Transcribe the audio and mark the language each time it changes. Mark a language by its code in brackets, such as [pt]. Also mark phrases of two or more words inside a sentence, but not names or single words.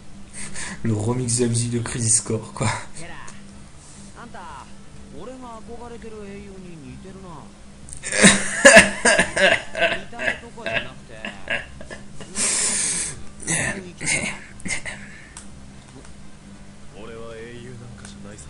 [fr] Le remix de la musique de Crisis Core, quoi. [ja] テラあんた俺が憧れてる英雄に似てるな見た目とかじゃなくて雰囲気だ俺は英雄なんかじゃないさ。